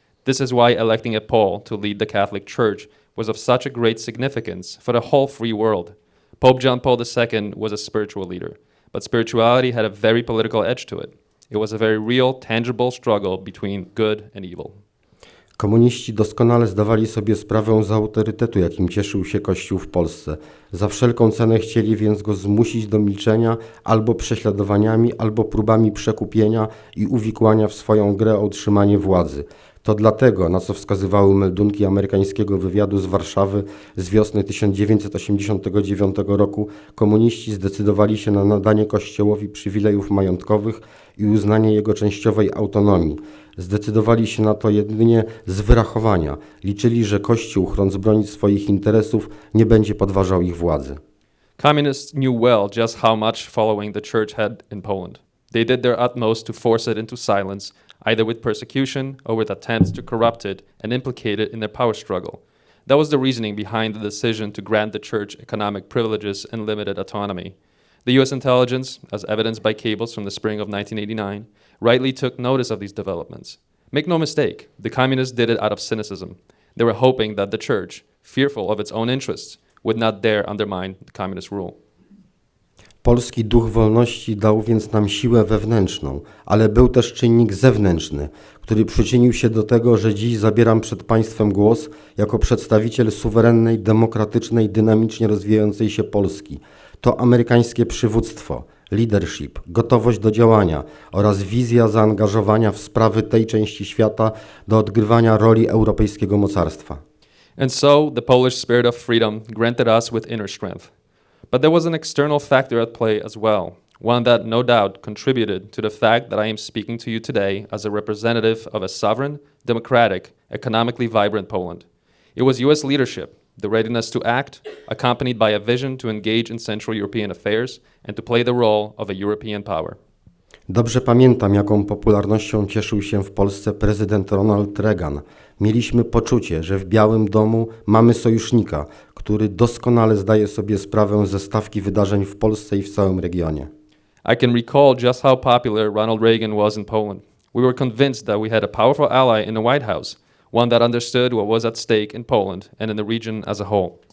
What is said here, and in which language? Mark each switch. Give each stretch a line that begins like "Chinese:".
English: This is why electing a Pole to lead the Catholic Church was of such a great significance for the whole free world. Pope John Paul II was a spiritual leader, but spirituality had a very political edge to it. It was a very real, tangible struggle between good and evil.
Polish: Komuniści doskonale zdawali sobie sprawę z autorytetu, jakim cieszył się Kościół w Polsce. Za wszelką cenę chcieli więc go zmusić do milczenia albo prześladowaniami, albo próbami przekupienia i uwikłania w swoją grę o utrzymanie władzy. To dlatego, na co wskazywały meldunki amerykańskiego wywiadu z Warszawy z wiosny 1989 roku, komuniści zdecydowali się na nadanie Kościołowi przywilejów majątkowych i uznanie jego częściowej autonomii. Zdecydowali się na to jedynie z wyrachowania. Liczyli, że Kościół, chcąc bronić swoich interesów, nie będzie podważał ich władzy.
English: Communists knew well just how much following the church had in Poland. They did their utmost to force it into silence, either with persecution or with attempts to corrupt it and implicate it in their power struggle. That was the reasoning behind the decision to grant the church economic privileges and limited autonomy. The US intelligence, as evidenced by cables from the spring of 1989, rightly took notice of these developments. Make no mistake, the communists did it out of cynicism. They were hoping that the church, fearful of its own interests, would not dare undermine the communist rule.
Polish: Polski duch wolności dał więc nam siłę wewnętrzną, ale był też czynnik zewnętrzny, który przyczynił się do tego, że dziś zabieram przed państwem głos jako przedstawiciel suwerennej, demokratycznej, dynamicznie rozwijającej się Polski. To amerykańskie przywództwo, leadership, gotowość do działania oraz wizja zaangażowania w sprawy tej części świata do odgrywania roli europejskiego mocarstwa.
English: And so, the Polish spirit of freedom granted us with inner strength. But there was an external factor at play as well, one that no doubt contributed to the fact that I am speaking to you today as a representative of a sovereign, democratic, economically vibrant Poland. It was US leadership, the readiness to act, accompanied by a vision to engage in Central European affairs and to play the role of a European power.
Polish: Dobrze pamiętam, jaką popularnością cieszył się w Polsce prezydent Ronald Reagan. Mieliśmy poczucie, że w Białym Domu mamy sojusznika, który doskonale zdaje sobie sprawę ze stawki wydarzeń w Polsce i w całym regionie.
English: I can recall just how popular Ronald Reagan was in Poland. We were convinced that we had a powerful ally in the White House, one that understood what was at stake in Poland and in the region as a whole.